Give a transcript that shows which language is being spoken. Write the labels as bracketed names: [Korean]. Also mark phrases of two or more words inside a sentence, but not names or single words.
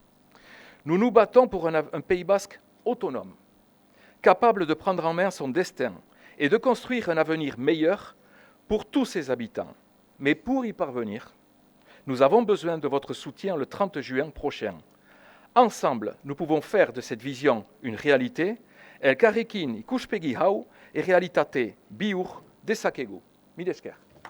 [French] Nous nous battons pour un Pays basque autonome, capable de prendre en main son destin et de construire un avenir meilleur pour tous ses habitants. Mais pour y parvenir, nous avons besoin de votre soutien le 30 juin prochain. Ensemble, nous pouvons faire de cette vision une réalité. [Basque] Elkarrekin ikuspegi hau errealitate bihur dezakegu. Mila esker.